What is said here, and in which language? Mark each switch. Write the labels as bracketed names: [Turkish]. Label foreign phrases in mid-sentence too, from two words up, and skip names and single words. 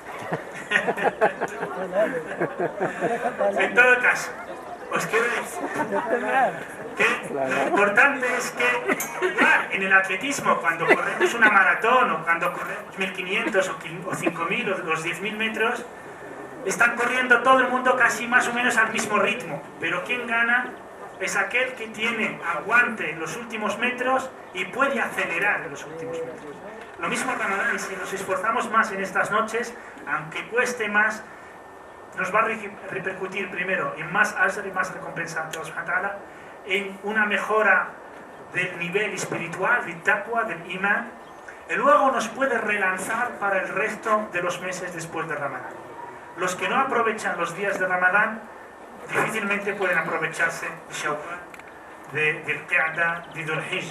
[Spanish] En todo caso, os quiero decir que lo importante es que en el atletismo, cuando corremos una maratón o cuando corremos 1500 o 5000 o los 10.000 metros, están corriendo todo el mundo casi más o menos al mismo ritmo, pero quien gana es aquel que tiene aguante en los últimos metros y puede acelerar en los últimos metros. Lo mismo Ramadán, y si nos esforzamos más en estas noches, aunque cueste más, nos va a repercutir primero en más ajr y más recompensa ante [Arabic] الله سبحانه وتعالى, [Spanish] en una mejora del nivel espiritual, del taqwa, del imán, y luego nos puede relanzar para el resto de los meses después de Ramadán. Los que no aprovechan los días de Ramadán difícilmente pueden aprovecharse de Shawwal, del Qa'da, de Dhul Hijja.